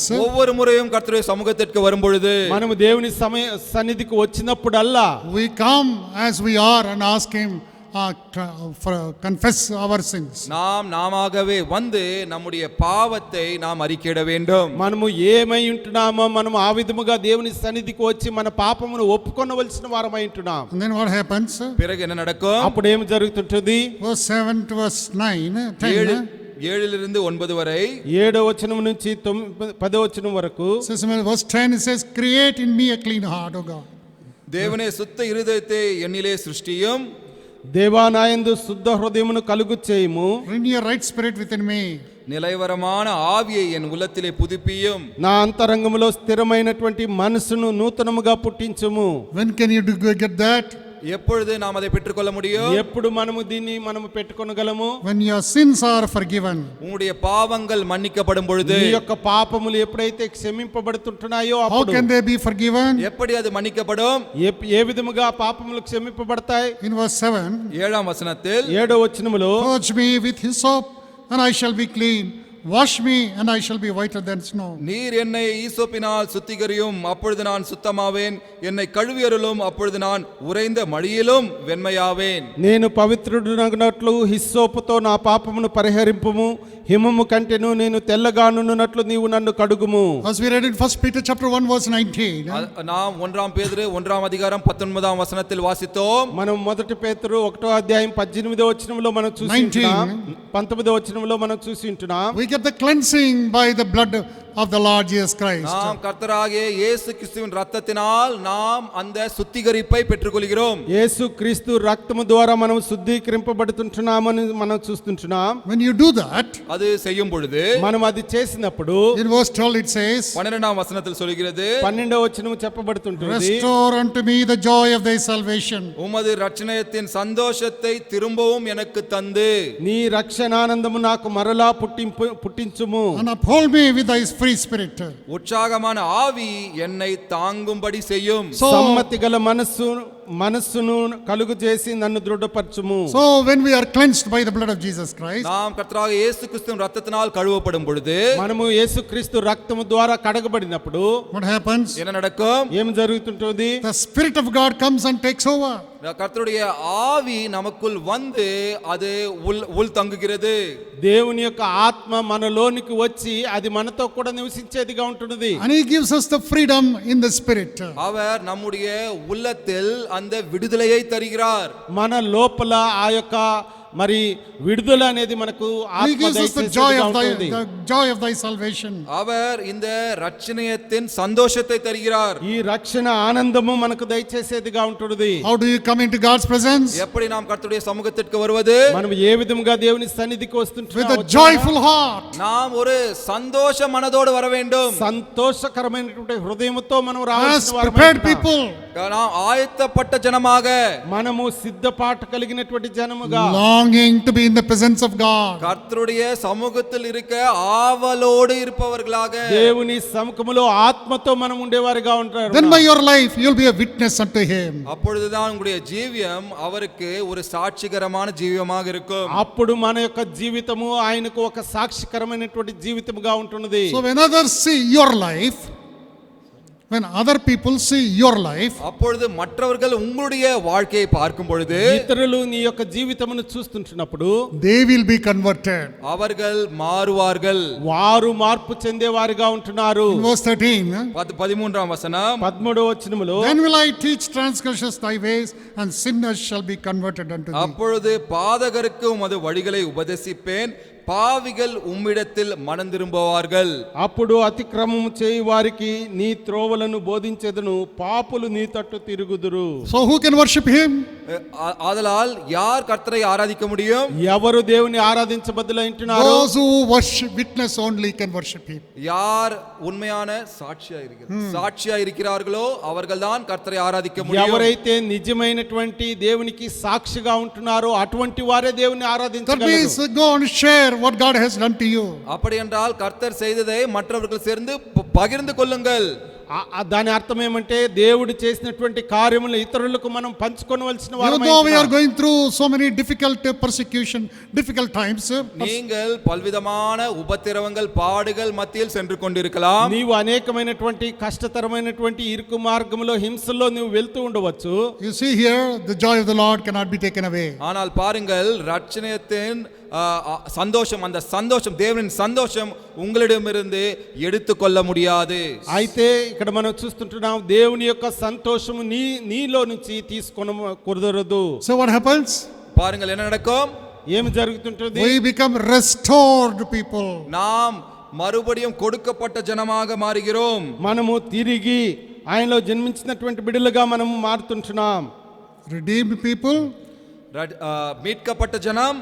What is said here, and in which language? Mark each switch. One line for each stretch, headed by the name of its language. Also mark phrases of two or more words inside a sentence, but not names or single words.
Tamil: ஒவ்வொரு முறையும் கர்த்தருடைய சமூகத்திற்கு வரும் பொழுது
Telugu: మనము దేవుని సన్నిధికి వచ్చినప్పుడల్లా
English: we come as we are and ask Him confess our sins.
Tamil: நாமாகவே வந்து நம்முடைய பாவத்தை நாம் அறிக்கையிட வேண்டும்.
Telugu: మనము ఏమై ఉంటున్నామో మనం ఆ విధముగా దేవుని సన్నిధికి వచ్చి మన పాపమును ఒప్పుకొనవలసిన వారమై ఉంటున్నాం.
English: And then what happens?
Tamil: பிறகு என்ன நடக்கும்?
Telugu: అప్పుడు ఏం జరుగుతుంటుంది?
English: Verse 7 to verse 9, 10.
Tamil: 7 9 వரை,
Telugu: 7వ వచనం నుంచి 10వ వచనం వరకు.
English: Verse 10 it says, create in me a clean heart, O God.
Tamil: தேவனே சுத்த இருதயத்தை என்னிலே சிருஷ்டியும்,
Telugu: దేవానాయందు శుద్ధ హృదయమును కలుగు చేయుము.
English: Renew a right spirit within me.
Tamil: நிலைவரமான ஆவியை என் உள்ளத்திலே புதுப்பியும்.
Telugu: నా అంతరంగములో స్థిరమైనటువంటి మనసును నూతనముగా పుట్టించుము.
English: When can you get that?
Tamil: எப்பொழுது நாம் அதை பெற்றுக்கொள்ள முடியும்?
Telugu: ఎప్పుడు మనము దీన్ని పెట్టుకొనగలము?
English: When your sins are forgiven.
Tamil: உங்களுடைய பாவங்கள் மன்னிக்கப்படும் பொழுது.
Telugu: మీ యొక్క పాపములు ఎప్పుడైతే క్షమింపబడుతుంటున్నాయో
English: How
Telugu: అప్పుడు
English: can they be forgiven?
Tamil: எப்படி அது మన్నిக்கப்படும்?
Telugu: ఏ విధముగా పాపములు క్షమింపబడతాయి?
English: In verse 7,
Tamil: 7ஆம் வசனத்தில்,
Telugu: 7వ వచనములో,
English: purge me with hyssop and I shall be clean. Wash me and I shall be whiter than snow.
Tamil: நீர் என்னை ஈசோப்பினால் சுத்திகரியும், அப்பொழுது நான் சுத்தமாவேன். என்னை கழுவியருளும், அப்பொழுது நான் உறைந்த மடியிலும் வெண்மையாவேன்.
Telugu: నేను పవిత్రుడునగునట్లు హిస్సోపుతో నా పాపమును పరిహరింపుము, హిమము కంటెను నేను తెల్లగానున్నట్లు నీవు నన్ను కడుగుము.
English: As we read in 1 Peter chapter 1 verse 19.
Tamil: நாம் 1 பேதுரு 1ஆம் அதிகாரம் 19ஆம் வசனத்தில் வாசித்தோம்.
Telugu: మనం 1 పేతురు 1వ అధ్యాయం 18వ వచనంలో మనం చూసి ఉంటున్నాం. 19వ వచనంలో మనం చూసి ఉంటున్నాం.
English: We get the cleansing by the blood of the Lord Jesus Christ.
Tamil: நாம் கர்த்தராகிய இயேசு கிறிஸ்துவின் இரத்தத்தினால் நாம் அந்த சுத்திகரிப்பை பெற்றுக்கொள்கிறோம்.
Telugu: యేసు క్రీస్తు రక్తము ద్వారా మనం శుద్ధీకరింపబడుతుంటున్నామని మనం చూస్తుంటున్నాం.
English: When you do that,
Tamil: அது செய்யும் பொழுது,
Telugu: మనం అది చేసినప్పుడు
English: in verse 12 it says,
Tamil: 12ஆம் వசனத்தில் சொல்கிறது,
Telugu: 12వ వచనం చెప్పబడుతుంటుంది,
English: restore unto me the joy of thy salvation.
Tamil: உமது இரட்சணியத்தின் சந்தோஷத்தை திரும்பவும் எனக்கு தந்து
Telugu: నీ రక్షణానందము నాకు మరలా పుట్టించుము.
English: And uphold me with thy free spirit.
Tamil: உற்சாகமான ஆவி என்னை தாங்கும்படி செய்யும்.
Telugu: సమ్మతి గల మనస్సును కలుగు చేసి నన్ను దృఢపరచుము.
English: So when we are cleansed by the blood of Jesus Christ,
Tamil: நாம் கர்த்தராகிய இயேசு கிறிஸ்துவின் இரத்தத்தினால் கழுவப்படும் பொழுது,
Telugu: మనము యేసుక్రీస్తు రక్తము ద్వారా కడగబడినప్పుడు
English: what happens?
Tamil: என்ன நடக்கும்?
Telugu: ఏం జరుగుతుంటుంది?
English: The Spirit of God comes and takes over.
Tamil: கர்த்தருடைய ஆவி நமக்குள் வந்து அது உள் தங்குகிறது.
Telugu: దేవుని యొక్క ఆత్మ మనలోనికి వచ్చి అది మనతో కూడా నివసించేదిగా ఉంటున్నది.
English: And He gives us the freedom in the Spirit.
Tamil: அவர் நம்முடைய உள்ளத்தில் அந்த விடுதலையை தருகிறார்.
Telugu: మన లోపల ఆ యొక్క మరి విడుదల అనేది మనకు
English: He
Telugu: ఆత్మ
English: gives us the joy of thy salvation.
Tamil: அவர் இந்த இரட்சணியத்தின் சந்தோஷத்தை தருகிறார்.
Telugu: ఈ రక్షణ ఆనందము మనకు దయచేసేదిగా ఉంటున్నది.
English: How do you come into God's presence?
Tamil: எப்படி நாம் కర్తருடைய సముఖத்திற்கு வருவது?
Telugu: మనం ఏ విధముగా దేవుని సన్నిధికి
English: With
Telugu: వస్తుంటున్నాం?
English: a joyful heart.
Tamil: நாம் ஒரு சந்தோஷ மனதோடு வர வேண்டும்.
Telugu: సంతోషకరమైనటువంటి హృదయముతో మనం
English: As
Telugu: రావాల్సిన
English: prepared
Telugu: వారమై
English: people.
Tamil: நாம் ஆயத்தப்பட்ட ஜனமாக,
Telugu: మనము సిద్ధపాటు కలిగినటువంటి జనముగా,
English: Longing to be in the presence of God.
Tamil: கர்த்தருடைய சமூகத்தில் இருக்க ஆவலோடு இருப்பவர்களாக,
Telugu: దేవుని సముఖములో ఆత్మతో మనం ఉండేవారిగా ఉంటారు.
English: Then by your life you will be a witness unto Him.
Tamil: அப்பொழுதுதான் உங்களுடைய ஜீவியம் அவருக்கு ஒரு சாட்சிகரமான ஜீவியமாக இருக்கும்.
Telugu: అప్పుడు మన యొక్క జీవితము ఆయనకు ఒక సాక్షికరమైనటువంటి జీవితముగా ఉంటున్నది.
English: So when others see your life, when other people see your life,
Tamil: அப்பொழுது மற்றவர்கள் உங்களுடைய வாழ்க்கையை பார்க்கும் பொழுது
Telugu: ఇతరులు నీ యొక్క జీవితమును చూస్తుంటున్నప్పుడు
English: they will be converted.
Tamil: அவர்கள் மாறுவார்கள்.
Telugu: వారు మార్పు చెందేవారుగా ఉంటున్నారు.
English: In verse 13,
Tamil: 13ஆம் வசனம்,
Telugu: 13వ వచనములో
English: then will I teach transgressors thy ways, and sinners shall be converted unto thee.
Tamil: அப்பொழுது பாதகருக்கு உமது வழிகளை உபதேசிப்பேன், பாவிகள் உம்மிடத்தில் மனம் திரும்புவார்கள்.
Telugu: అప్పుడు అతిక్రమము చేయు వారికి నీ త్రోవలను బోధించెదను, పాపులు నీ తట్టు తిరుగుదురు.
English: So who can worship him?
Tamil: ஆதலால் யார் கர்த்தரை ஆராதிக்க முடியும்?
Telugu: ఎవరు దేవుని ఆరాధించబద్దులైంటున్నారు?
English: Those who worship, witness only can worship him.
Tamil: யார் உண்மையான சாட்சியா இருக்கிறார்களோ அவர்கள்தான் கர்த்தரை ஆராதிக்க முடியும்.
Telugu: ఎవరైతే నిజమైనటువంటి దేవునికి సాక్షిగా ఉంటున్నారో అటువంటి వారే దేవుని
English: That
Telugu: ఆరాధించగలరు.
English: means go and share what God has done to you.
Tamil: அப்படி என்றால் கர்த்தர் செய்ததை மற்றவர்கள் சேர்ந்து பகிர்ந்து கொள்ளுங்கள்.
Telugu: దాని అర్థం ఏమంటే దేవుడు చేసినటువంటి కార్యములు ఇతరులకు మనం పంచుకోవలసిన
English: Even though we are going through so many difficult persecution, difficult times,
Tamil: நீங்கள் பல்விதமான உபத்திரவங்கள் பாடுகள் மத்தியில் சென்று கொண்டிருக்கலாம்.
Telugu: నీవు అనేకమైనటువంటి కష్టతరమైనటువంటి ఇరుకు మార్గములో హింసల్లో నువ్వు వెళ్తూ ఉండవచ్చు.
English: you see here, the joy of the Lord cannot be taken away.
Tamil: ஆனால் பாருங்கள், ரட்சணியத்தின் சந்தோஷம், அந்த சந்தோஷம், தேவனின் சந்தோஷம் உங்களிடமிருந்து எடுத்துக்கொள்ள முடியாது.
Telugu: అయితే ఇక్కడ మనం చూస్తుంటున్నాం దేవుని యొక్క సంతోషము నీలో నుంచి తీసుకొన కుదరదు.
English: So what happens?
Tamil: பாருங்கள் என்ன நடக்கும்?
Telugu: ఏమి జరుగుతుంటుంది?
English: We become restored people.
Tamil: நாம் மறுபடியும் கொடுக்கப்பட்ட ஜனமாக மாறுகிறோம்.
Telugu: మనము తిరిగి ఆయనలో జన్మించినటువంటి బిడ్డలుగా మనం మారుతుంటున్నాం.
English: Redeemed people,
Tamil: மீட்கப்பட்ட ஜனம்,